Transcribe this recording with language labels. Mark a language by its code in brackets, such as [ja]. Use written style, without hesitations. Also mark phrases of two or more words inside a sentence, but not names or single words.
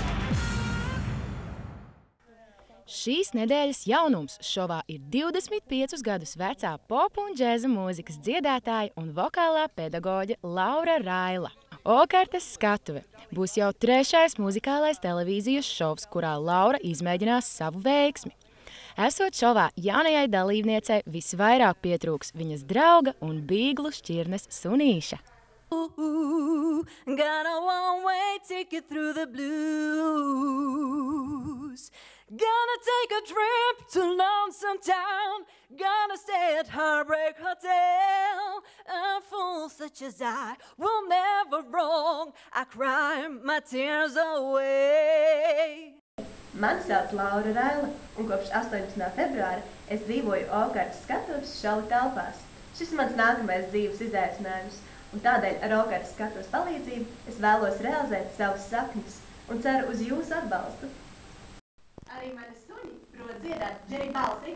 [lv] Šīs nedēļas jaunums šovā ir 25 gadus vecā popu un džēza mūzikas dziedātāja un vokālā pedagoģe Laura Raila. Okartes skatuve būs jau 3. muzikālais televīzijas šovs, kurā Laura izmēģinās savu veiksmi. Esot šovā, jaunajai dalībniecei visvairāk pietrūks viņas drauga un bīglu šķirnes sunīša. [en] Got a one-way ticket through the blues. Gonna take a trip to Lonesome Town. Gonna stay at Heartbreak Hotel. A fool such as I will never wrong. I cry my tears away. [lv] Mani sauc Laura Raila, un kopš 18. februāra es dzīvoju Okartes skatuves šovu telpās. Šis ir mans nākamais dzīves izaicinājums, un tādēļ ar Okartes skatuves palīdzību es vēlos realizēt savus sapņus un ceru uz jūsu atbalstu. Arī mani suņi prot dziedāt Džeri balsi.